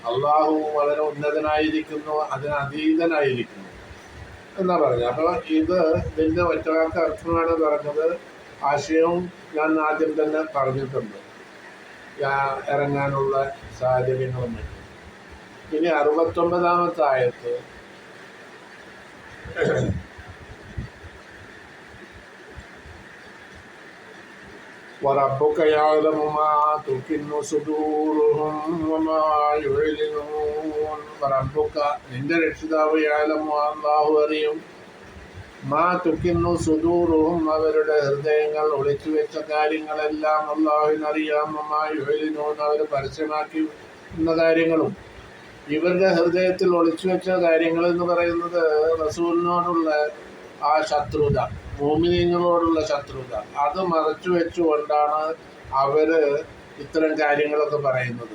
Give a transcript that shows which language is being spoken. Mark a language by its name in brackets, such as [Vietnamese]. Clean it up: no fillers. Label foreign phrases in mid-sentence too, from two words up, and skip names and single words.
[Malayalam] അള്ളാഹു വളരെ ഉന്നതനായിരിക്കുന്നു, അതിനതീതനായിരിക്കുന്നു എന്നാ പറഞ്ഞത്. അപ്പോൾ ഇതിൻ്റെ ഒറ്റവാക്ക് അർത്ഥമാണ് പറഞ്ഞത്. ആശയവും ഞാൻ ആദ്യം തന്നെ പറഞ്ഞിട്ടുണ്ട്, ഇറങ്ങാനുള്ള സാഹചര്യങ്ങളും മറ്റും. ഇനി 69-ാമത്തെ ആയത്ത് [Arabic] وَرَبُّكَ يَعْلَمُ مَا تُكِنُّ صُدُورُهُمْ وَمَا يُعْلِنُونَ. [Malayalam] വറബ്ബുക നിന്റെ രക്ഷിതാവ് യഅലമു അല്ലാഹു അറിയും [Arabic] ما تكن صدورهم [Malayalam] അവരുടെ ഹൃദയങ്ങൾ ഒളിച്ചു വെച്ച കാര്യങ്ങളെല്ലാം അല്ലാഹുവിനറിയാം. [Arabic] وما يعلنون [Malayalam] അവർ പരസ്യമാക്കുന്ന കാര്യങ്ങളും. ഇവരുടെ ഹൃദയത്തിൽ ഒളിച്ചു വെച്ച കാര്യങ്ങൾ എന്ന് പറയുന്നത് റസൂലിനോടുള്ള ആ ശത്രുത, മുഅ്മിനീങ്ങളോടുള്ള ശത്രുത, അത് മറച്ചു വെച്ചുകൊണ്ടാണ് അവര് ഇത്തരം കാര്യങ്ങളൊക്കെ പറയുന്നത്.